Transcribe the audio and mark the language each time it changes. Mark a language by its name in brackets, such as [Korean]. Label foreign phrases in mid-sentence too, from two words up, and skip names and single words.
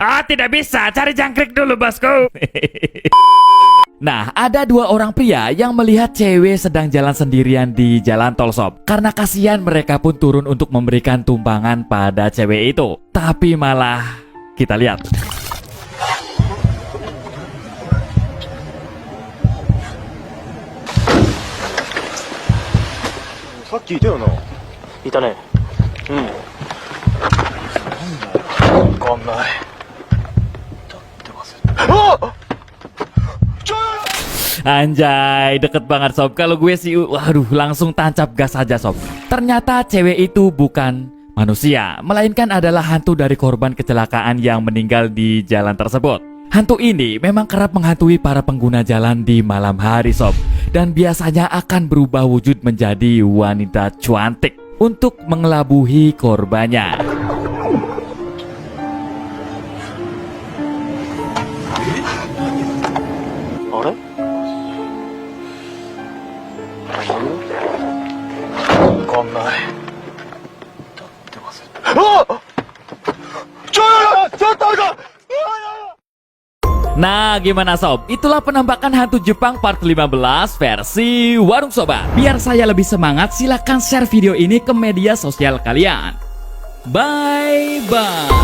[Indonesian] Ah tidak bisa, cari jangkrik dulu bosku. Nah, ada dua orang pria yang melihat cewek sedang jalan sendirian di jalan tol sob. Karena kasihan mereka pun turun untuk memberikan tumpangan pada cewek itu. Tapi malah kita lihat. [Japanese] さっきいたよな。いたね。うん。なんだ。わかんない。立ってますよ。あっ！ [Indonesian] Anjay, deket banget sob. Kalau gue sih, waduh, langsung tancap gas aja sob. Ternyata cewek itu bukan manusia, melainkan adalah hantu dari korban kecelakaan yang meninggal di jalan tersebut. Hantu ini memang kerap menghantui para pengguna jalan di malam hari sob. Dan biasanya akan berubah wujud menjadi wanita cantik untuk mengelabuhi korbannya. [Japanese] Ore? Wakannai. 立ってます. Ah! [Indonesian] Nah, gimana sob? Itulah penampakan hantu Jepang part 15 versi Warung Sobat. Biar saya lebih semangat, silahkan share video ini ke media sosial kalian.